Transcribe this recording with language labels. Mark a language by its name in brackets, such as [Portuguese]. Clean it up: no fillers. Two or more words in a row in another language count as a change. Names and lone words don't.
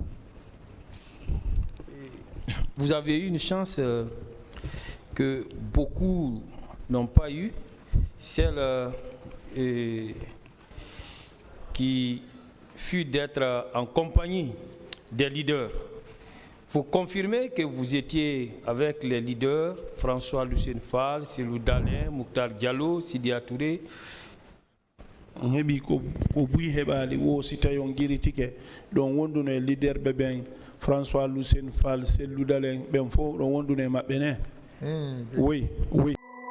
[French] vous avez eu une chance que beaucoup n'ont pas eu, celle qui fut d'être en compagnie des leaders. Vous confirmez que vous étiez avec les leaders, François Lucien Fall, Cellou Dalein, Mokhtar Diallo, Sidya Touré. [Fula] heɓi ko ɓuyi heɓali wo si tawi on guiritike ɗon wonduno e leader ɓe ɓen François Lucien Fall, Cellou Dalein ɓen fof ɗon wonduno e maɓɓe ne oui